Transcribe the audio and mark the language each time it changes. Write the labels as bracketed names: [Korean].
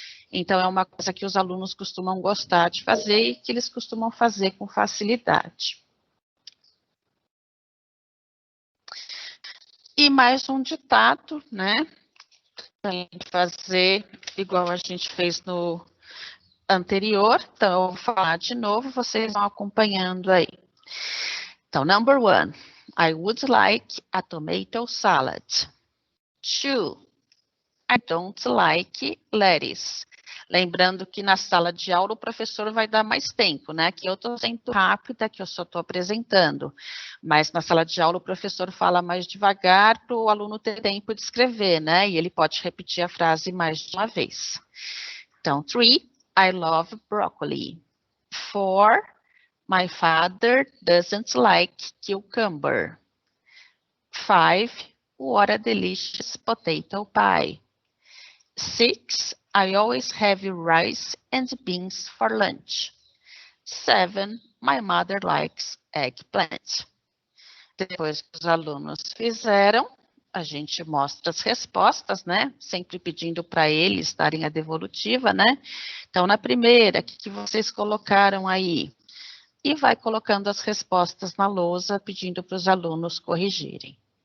[Portuguese] Então, é uma coisa que os alunos costumam gostar de fazer e que eles costumam fazer com facilidade. E mais um ditado, né? Para fazer igual a gente fez no anterior. Então, eu vou falar de novo, vocês vão acompanhando aí. [English] Então, number 1, I would like a tomato salad. 2, I don't like lettuce. [Portuguese] Lembrando que na sala de aula o professor vai dar mais tempo, né? Aqui eu estou sendo rápida, que eu só estou apresentando. Mas na sala de aula o professor fala mais devagar para o aluno ter tempo de escrever, né? E ele pode repetir a frase mais de uma vez. [English] Então, 3, I love broccoli. 4, my father doesn't like cucumber. 5, what a delicious potato pie. 6, I always have rice and beans for lunch. 7, my mother likes eggplant. [Portuguese] Depois que os alunos fizeram, a gente mostra as respostas, né? Sempre pedindo para eles darem a devolutiva, né? Então, na primeira, o que vocês colocaram aí? E vai colocando as respostas na lousa, pedindo para os alunos corrigirem.